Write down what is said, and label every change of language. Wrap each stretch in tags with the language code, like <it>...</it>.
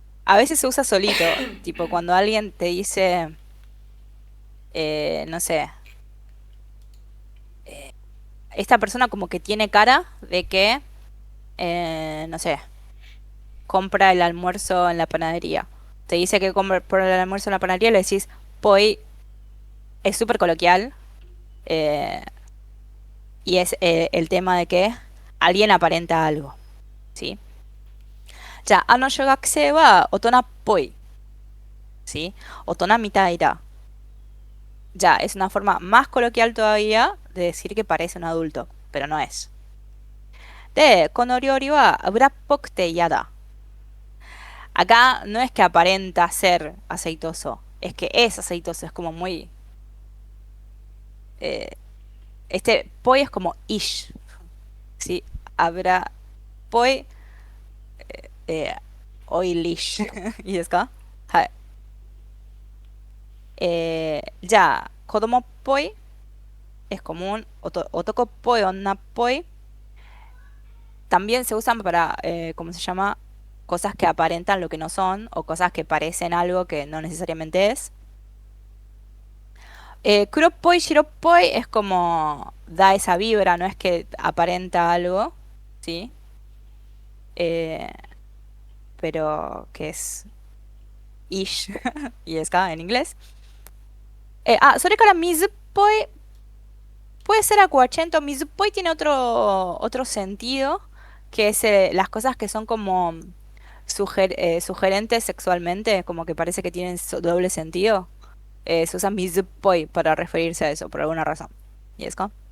<es>A veces se usa solito, tipo cuando alguien te dice, no sé, esta persona como que tiene cara de que, no sé, compra el almuerzo en la panadería. Te dice que compra el almuerzo en la panadería y le decís, poi, es súper coloquial. eh, y es el tema de que alguien aparenta algo, ¿sí?</es> <ja>Ya, あの小学生は大人っぽい.</ja> <es>¿Sí? Otona mitaira. Ya, es una forma más coloquial todavía de decir que parece un adulto, pero no es.</es> <ja>De, この料理は油っぽくて嫌だ.</ja> <es>Acá no es que aparenta ser aceitoso, es que es aceitoso, es como muy... eh, este poi es como ish, ¿sí? Abra poi eh, oilish. ¿Y es ka? Hai. Ya, kodomo poi es común, otoko poi, onna poi. También se usan para, ¿cómo se llama? Cosas que aparentan lo que no son o cosas que parecen algo que no necesariamente es. Kuropoi, shiropoi es como da esa vibra, no es que aparenta algo, ¿sí? Eh, pero que es ish y es ka en inglés.</es> <ja>それから水っぽい</ja> <es>puede ser aguachento. Mizuppoi tiene otro sentido, que es las cosas que son como sugerentes sexualmente, como que parece que tienen doble sentido, se usa mizupoi para referirse a eso, por alguna razón. ¿Y es co?</es>